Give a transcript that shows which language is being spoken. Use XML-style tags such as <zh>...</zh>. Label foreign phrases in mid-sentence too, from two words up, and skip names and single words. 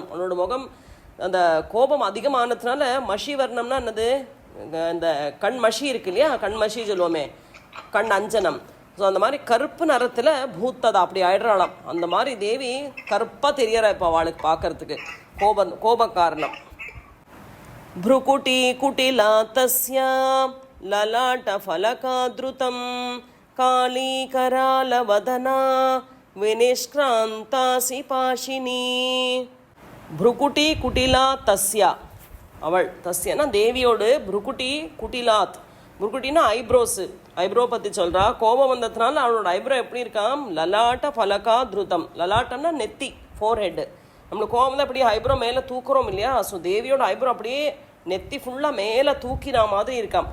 <ta>அவனோட முகம் அந்த கோபம் அதிகமானதுனால, மஷீவர்ணம்னா என்னது, இந்த கண் மஷி இருக்கு இல்லையா, கண் மஷி சொல்லுவோமே, கண் அஞ்சனம். ஸோ அந்த மாதிரி கருப்பு நிறத்தில் பூத்ததா அப்படி ஆயிடுறாளாம். அந்த மாதிரி தேவி கருப்பாக தெரியறா இப்போ அவளுக்கு பார்க்கறதுக்கு, கோப காரணம்.</ta> <sa>भ्रुकुटी कुटिला तस्या ललाटफलकादृतं कालीकरालवदना विनिष्क्रान्तासि पाशिनी. भ्रुकुटी कुटिला तस्या,</sa> <ta>அவள் தஸ்யனா தேவியோடு,</ta> <sa>भ्रुकुटी कुटिलात्,</sa> <ta>புருக்குட்டினா ஐப்ரோஸு, ஐப்ரோ பற்றி சொல்கிறா. கோபம் வந்ததுனால அவளோட ஐப்ரோ எப்படி இருக்காம்,</ta> <sa>ललाट फलका दृतम्.</sa> <ta>லலாட்டம்னா நெத்தி, ஃபோர்ஹெட்டு. நம்மளுக்கு கோபம் தான் இப்படி ஐப்ரோ மேலே தூக்குறோம் இல்லையா, ஸோ தேவியோட ஐப்ரோ அப்படியே நெத்தி ஃபுல்லாக மேலே தூக்கினா மாதிரி இருக்காம்.</ta>